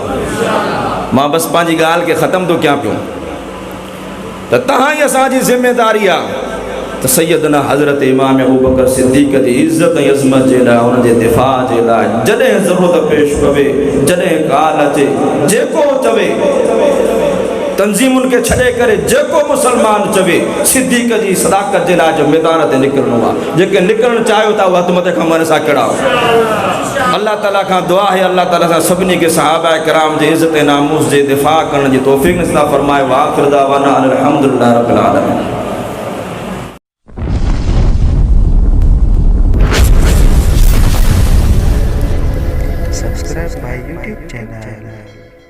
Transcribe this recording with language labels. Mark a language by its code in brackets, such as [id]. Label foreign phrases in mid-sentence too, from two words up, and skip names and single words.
[sd] मां बसि पंहिंजी ॻाल्हि खे ख़तमु थो कयां पियो त तव्हां ई असांजी ज़िमेदारी आहे त सैयदना हज़रत इमाम अबू बकर सिद्दीक़ जी इज़त ऐं अज़मत जे लाइ, उनजे दिफ़ा जे लाइ जॾहिं ज़रूरत पेश पवे, जॾहिं ॻाल्हि अचे, जेको चवे तंज़ीमुनि खे छॾे करे जेको मुसलमान चवे सिद्दीक़ जी सदाकत जे लाइ जो मैदान ते निकिरणो आहे। जेके निकिरणु चाहियो था उहे हथ मथे खां मन सां कहिड़ा। अल्लाह ताला खां दुआ आहे अल्लाह ताला सां सभिनी खे सहाबा किराम जे इज़त नामूस जे दिफ़ा करण जी तौफ़ीक़ नसीब फरमाए। [ar] آخر دعوانا الحمد لله رب العالمين. [en] Subscribe my YouTube channel.